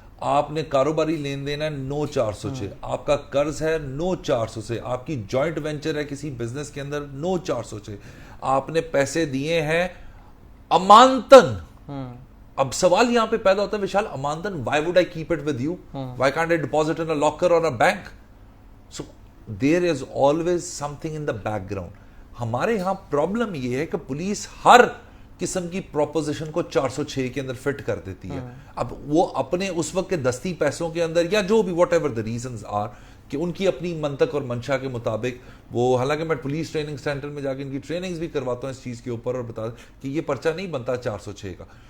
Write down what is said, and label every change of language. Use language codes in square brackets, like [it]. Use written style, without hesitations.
[ur] آپ نے کاروباری لین دین ہے, نو 406. آپ کا قرض ہے, نو 406. آپ کی جوائنٹ وینچر ہے کسی بزنس کے اندر, نو 406. آپ نے پیسے دیے ہیں امانتن. اب سوال یہاں پہ پیدا ہوتا ہے وشال, امانتن, [en] why would I keep it with you? Why can't I deposit in a locker or a bank? So there is always something in the background. [ur] ہمارے یہاں پرابلم یہ ہے کہ پولیس ہر قسم کی پروپوزیشن کو 406 کے اندر فٹ کر دیتی ہے. اب وہ اپنے اس وقت کے دستی پیسوں کے اندر یا جو بھی [en] whatever the reasons are [ur] کہ ان کی اپنی منطق اور منشا کے مطابق وہ, حالانکہ میں پولیس ٹریننگ سینٹر میں جا کے ان کی ٹریننگز بھی کرواتا ہوں اس چیز کے اوپر اور بتا کہ یہ پرچہ نہیں بنتا 406 کا.